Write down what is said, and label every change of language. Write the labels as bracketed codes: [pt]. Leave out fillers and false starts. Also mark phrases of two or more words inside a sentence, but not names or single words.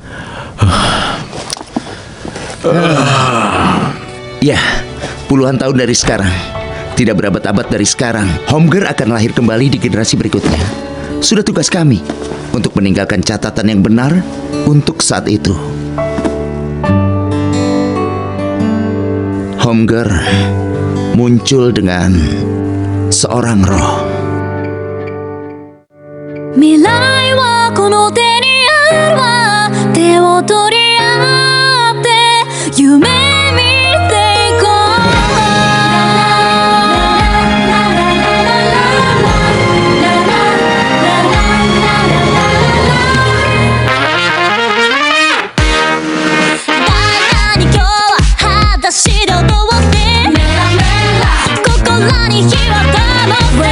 [id] Ya, puluhan tahun dari sekarang, tidak berabad-abad dari sekarang, Homgar akan lahir kembali di generasi berikutnya. Sudah tugas kami untuk meninggalkan catatan yang benar untuk saat itu. Homgar muncul dengan seorang roh. [ja] 未来はこの手にあるわ手を取り合って夢見ていこう大胆に今日は裸足で踊って心に火は灯って